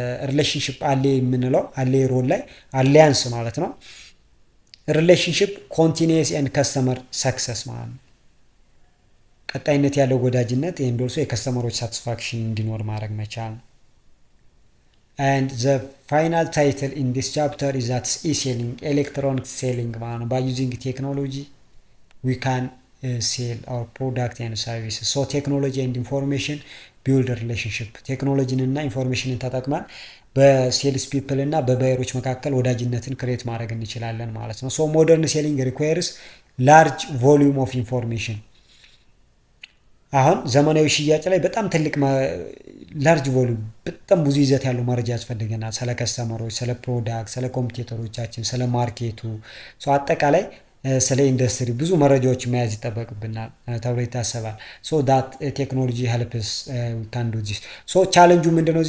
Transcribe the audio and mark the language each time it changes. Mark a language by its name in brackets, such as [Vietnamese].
[Amharic] relationship አለ የምንለው አለ ሮል ላይ አሊያንስ ማለት ነው። [English] relationship continuous and customer success [Amharic] ማለት ነው። ቀጣይነት ያለው ወዳጅነት and also የከስተመሮች ሳቲስፋክሽን እንዲኖር ማድረግ መቻል ነው። [English] And the final title in this chapter is that e-selling, electronic selling. By using technology, we can sell our product and services. So technology and information build a relationship. [Amharic] Technology እና ኢንፎርሜሽንን ተጠቅመን በሴልስ ፒፕል እና በባየሮች መካከል ወዳጅነትን ክሬት ማድረግ እንችላለን ማለት ነው። [English] So modern selling requires large volume of information. [Amharic] አሁን ዘመናዊ ሽያጭ ላይ በጣም ትልቅ ላርጅ ቮሉም በጣም ብዙ ይዘት ያለው መረጃ ያስፈልገናል። ስለ ከስተመሮች፣ ስለ ፕሮዳክት፣ ስለ ኮምፒውተሮቻችን፣ ስለ ማርኬቱ አጠቃላይ ስለ ኢንዱስትሪ ብዙ መረጃዎች መያዝ ይጠበቅብናል ተብሎ ይታሰባል። [English] ሶ ዳት ቴክኖሎጂ ሄልፕስ ዊ ካን ዱ ዚስ። [Amharic] ሶ ቻሌንጁ ምንድነው?